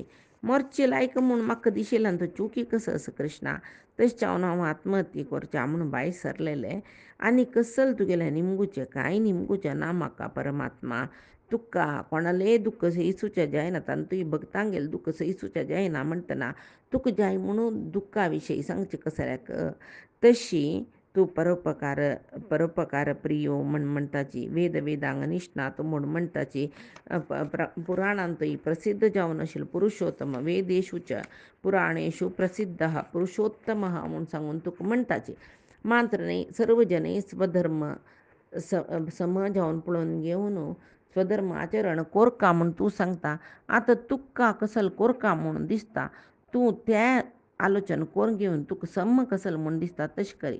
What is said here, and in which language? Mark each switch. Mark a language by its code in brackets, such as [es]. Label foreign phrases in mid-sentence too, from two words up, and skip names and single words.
[kok] मरचे लायक म्हूण म्हाका दिशिल्लो तो चुकी कसो आसा कृष्णा तशें हांव आत्महत्या करचें म्हणून भायर सरलेलें आनी कसले तुगेलें निमगुचें कांय निमगुचें ना म्हाका परमात्मा तुका कोणालें दुख्ख सैसूचें जायना तांतूय भक्तांगेलें दुख्ख सैसूचें जायना म्हणटना तुका जाय म्हणून दुख्खा विशयी सांगचें कसल्याक तशी तू परोपकार प्रियो म्हणताची वेद वेदांग निष्णात म्हूण म्हणताची पुराणांतही प्रसिद्ध जावन आशिल्लो पुरुषोत्तम [sa] वेदेषुच पुराणेषु प्रसिद्ध पुरुषोत्तम [kok] म्हणून सांगून तुका म्हणताची. मात्र न्ही सर्व जने स्वधर्म सम जावन पळोवन घेवन स्वधर्म आचरण कोरका म्हूण तूं सांगता. आतां तुका कसल कोरका म्हणून दिसता. तूं त्या आलोचन करून घेवन तुका सम कसल म्हूण दिसता तशें कर.